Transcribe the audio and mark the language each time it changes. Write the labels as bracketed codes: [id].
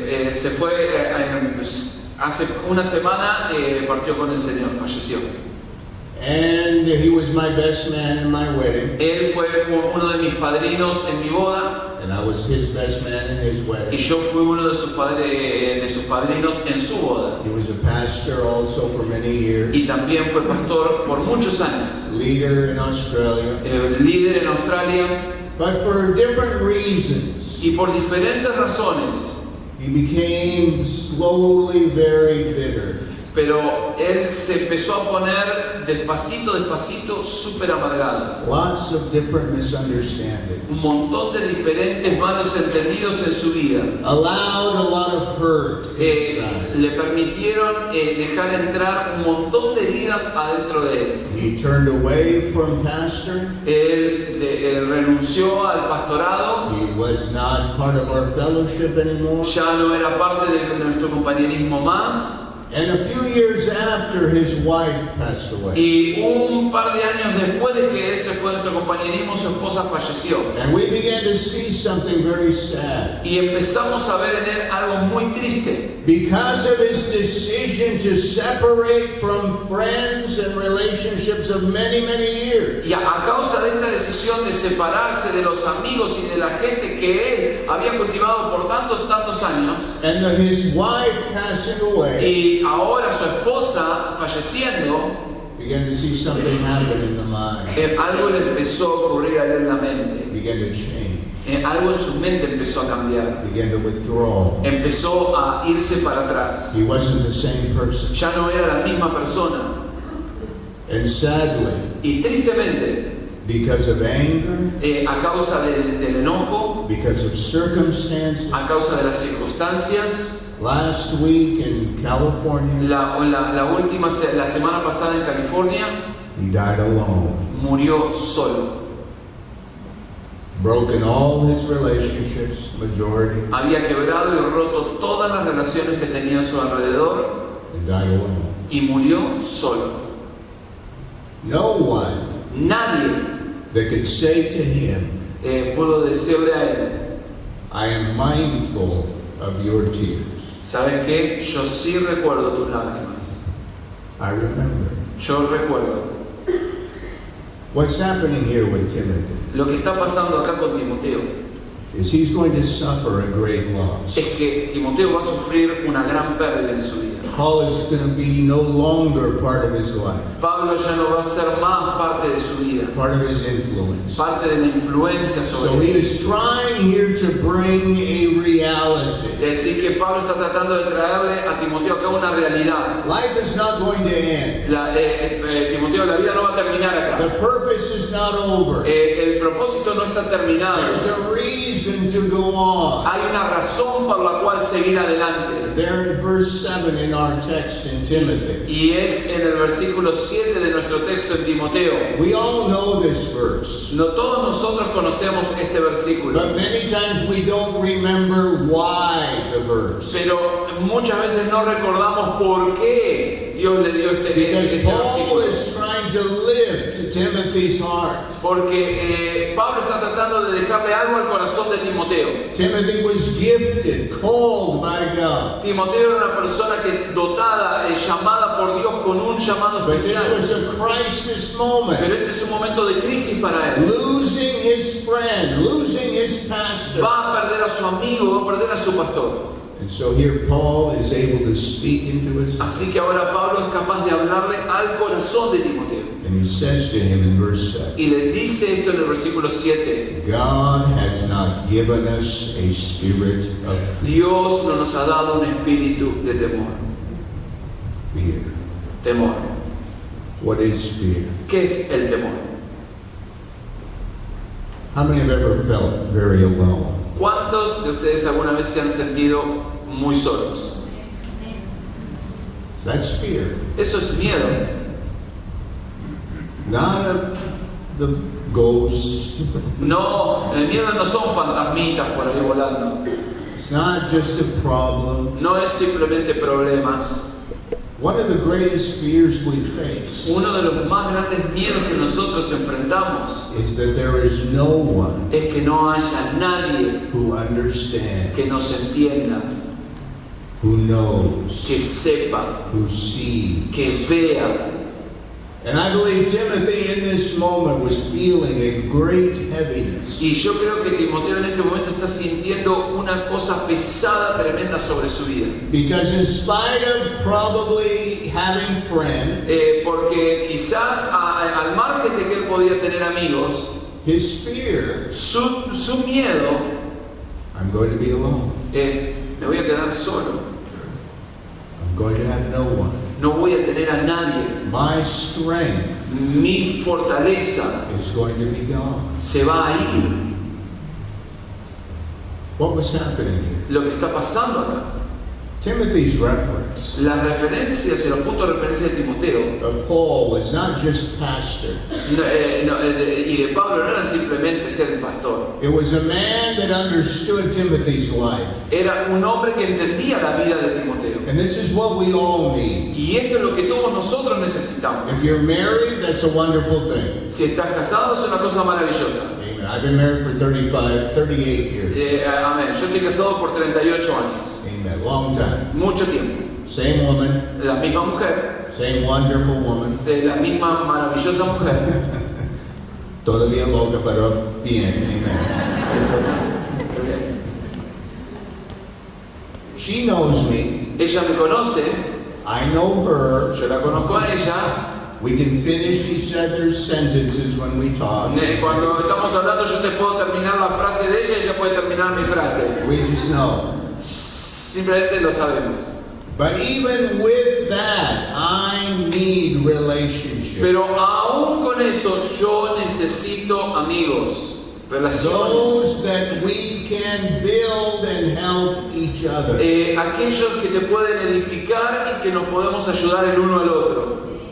[es] se fue hace una semana, partió con el Señor, falleció. [en] And he was my best man in my wedding, [es] Él fue uno de mis padrinos en mi boda [en] and I was his best man in his [es] y [en] wedding. [es] yo fui uno de sus padrinos en su boda. [en] He was a pastor also for many years, [es] Y también fue pastor por muchos años, [en] leader in Australia, [es] líder en Australia, [en] but for different reasons, [es] y por diferentes razones, [en] he became slowly very bitter. [es] pero él se empezó a poner despacito, súper amargado. [en] Lots of different misunderstandings. [es] Un montón de diferentes malos entendidos en su vida. [en] Allowed a lot of hurt inside. [es] Le permitieron dejar entrar un montón de heridas adentro de él. [en] He turned away from pastoring. [es] Él renunció al pastorado, [en] He was not part of our fellowship anymore. [es] ya no era parte de nuestro compañerismo más. [en] And a few years after, his wife passed away. [es] Y un par de años después de que él se fue de nuestro compañerismo, su esposa falleció. [en] And we began to see something very sad. [es] Y empezamos a ver en él algo muy triste. [en] Because of his decision to separate from friends and relationships of many, many years. [es] Y a causa de esta decisión de separarse de los amigos y de la gente que él había cultivado por tantos años, [en] And his wife passing away, [es] y ahora su esposa falleciendo, [en] began to see something happen in the mind. [es] algo le empezó a ocurrir a él en la mente. [en] Began to change. [es] Algo en su mente empezó a cambiar. [en] Began to withdraw. [es] Empezó a irse para atrás. [en] He wasn't the same person. [es] Ya no era la misma persona. [en] And sadly, [es] Y tristemente, [en] because of anger, [es] a causa del enojo, [en] because of circumstances, [es] a causa de las circunstancias, [en] last week in California, [es] la semana pasada en California, [en] he died alone. [es] murió solo. [en] Broken all his relationships, majority, [es] Había quebrado y roto todas las relaciones que tenía a su alrededor [en] and died alone. [es] y murió solo. [en] No one [es] Nadie [en] that could say to him, [es] pudo decirle a él, [en] I am mindful of your tears. [es] ¿sabes qué? Yo sí recuerdo tus lágrimas. [en] I remember. [es] Yo recuerdo. [en] What's happening here with Timothy [es] Lo que está pasando acá con Timoteo [en] is he's going to suffer a great loss. [es] es que Timoteo va a sufrir una gran pérdida en su vida. [en] Paul is going to be no longer part of his life, [es] Pablo ya no va a ser más parte de su vida, [en] part of his influence. [es] parte de la influencia [en] So [es] sobre [en] he [es] él. [en] is trying here to bring a reality. [es] Es decir, que Pablo está tratando de traerle a Timoteo acá una realidad. [en] Life is not going to end. [es] Timoteo, la vida no va a terminar [en] The [es] acá. [en] purpose is not over. [es] El propósito no está terminado. [en] There's a reason to go on. [es] Hay una razón por la cual seguir adelante. [en] There in verse 7 in our text in Timothy. [es] Y es en el versículo 7 de nuestro texto en Timoteo. [en] We all know this verse, [es] No todos nosotros conocemos este versículo, [en] but many times we don't remember why the verse. [es] pero muchas veces no recordamos por qué Dios le dio este [en] Because Paul [es] versículo. [en] is trying to lift Timothy's heart. [es] Porque Pablo está tratando de dejarle algo al corazón de Timoteo. [en] Timothy was gifted, called by God. [es] Timoteo era una persona que dotada, llamada por Dios con un llamado [en] But this [es] especial. [en] was a crisis [es] Pero [en] moment. [es] este es un momento de crisis para él. [en] Losing his friend, losing his pastor. [es] Va a perder a su amigo, va a perder a su pastor. [en] And so here Paul is able to speak into his heart. [es] Así que ahora Pablo es capaz de hablarle al corazón de Timoteo. [en] And he says to him in verse 7, [es] Y le dice esto en el versículo 7. [en] God has not given us a spirit of [es] Dios no nos ha dado un espíritu de temor. [en] fear. [es] Temor. [en] What is fear? [es] ¿Qué es el temor? [en] How many have ever felt very alone? [es] ¿Cuántos de ustedes alguna vez se han sentido muy solos? [en] That's fear. [es] Eso es miedo. [en] Not of the ghosts. [es] No, el miedo no son fantasmitas por ahí volando. [en] It's not just a problem. [es] No es simplemente problemas. [en] One of the greatest fears we face [es] Uno de los más grandes miedos que nosotros enfrentamos [en] is that there is no one [es] es que no haya nadie [en] who understands, [es] que nos entienda, [en] who knows, [es] que sepa, [en] who sees. [es] que vea. [en] And I believe Timothy in this moment was feeling a great heaviness. [es] Y yo creo que Timoteo en este momento está sintiendo una cosa pesada, tremenda sobre su vida. [en] Because in spite of probably having friends, [es] Porque quizás al margen de que él podía tener amigos, [en] his fear, [es] su miedo [en] I'm going to be alone. [es] es, me voy a quedar solo, [en] I'm going to have no one. [es] no voy a tener a nadie, [en] My strength [es] mi fortaleza [en] is going to be gone. [es] se va a ir. [en] What was happening here? [es] Lo que está pasando acá, [en] Timothy's reference reference [es] Las referencias y los puntos de referencia de Timoteo [en] Paul was not just pastor. [es] y de Pablo no era simplemente ser pastor. [en] It was a man that understood Timothy's life. [es] Era un hombre que entendía la vida de Timoteo. [en] And this is what we all need. [es] Y esto es lo que todos nosotros necesitamos. [en] If you're married, that's a wonderful thing. [es] Si estás casado es una cosa maravillosa. [en] Amen. I've been married for 38 years. [es] Amén. Yo estoy casado por 38 años. [en] Amen. Long time. [es] Mucho tiempo. [en] Same woman, [es] La misma mujer. [en] same wonderful woman. [es] La misma maravillosa mujer. Todavía loca, pero bien. Amen. [en] She knows me. [es] Ella me conoce. [en] I know her. [es] Yo la conozco a ella. [en] We can finish each other's sentences when we talk. [es] Cuando estamos hablando yo te puedo terminar la frase de ella y ella puede terminar mi frase. [en] We just know. [es] Simplemente lo sabemos. [en] But even with that, I need relationship. [es] Pero aún con eso yo necesito amigos, relaciones. [en] Those that we can build and help each other. [es] Aquellos que te pueden edificar y que nos podemos ayudar el uno al otro.